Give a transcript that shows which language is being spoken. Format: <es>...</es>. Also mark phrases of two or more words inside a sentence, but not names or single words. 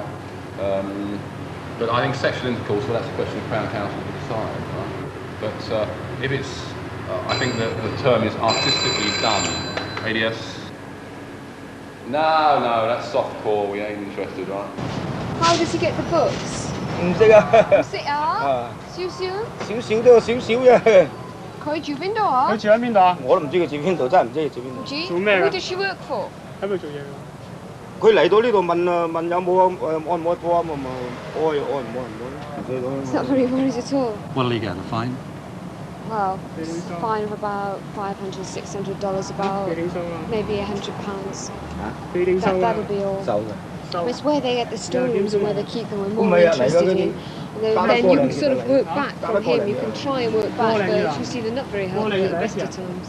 <en>But I think sexual intercourse, well, that's a question of Crown Counsel to decide, right? But if it's, I think the term is artistically done. ADS? No, that's softcore, we ain't interested, right? How does he get the books?</en> <yue>唔識啊。唔識啊？少少？少少都有少少嘅。佢住邊度啊？佢住喺邊度啊？我都唔知佢住邊度，真係唔知佢住邊度。唔知？做咩㗎</yue> <en>Who does she work for?</en> <yue>喺邊度做嘢㗎？佢嚟到呢度問有冇按唔按波啊？咪按唔按？</yue> <en>It's not very worried at all. What'll he get, a fine? Well, it's a fine of about $500, $600, about maybe £100. That'll be all. It's where they get the stories and where they keep them. We're more interested in. And then you can sort of work back from him. You can try and work back, but you see they're not very helpful at the best of times.</en>